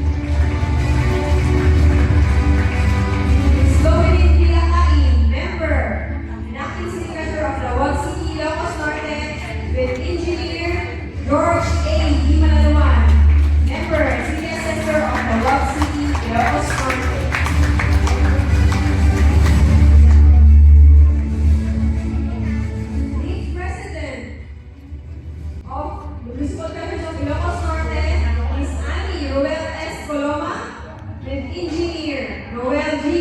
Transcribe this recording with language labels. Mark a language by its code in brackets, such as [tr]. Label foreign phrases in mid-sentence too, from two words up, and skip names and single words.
[en] Ms. Dominic Vilakain, member, and Acting City Treasurer of Lawag City, Ilocos Norte, with Engineer George A. Dimalaluan, member, City Assessor of Lawag City, Ilocos Norte. Lead President of the Municipal Treasurers of Ilocos Norte, Ms. Annie Roel S. Coloma, with Engineer Roel G.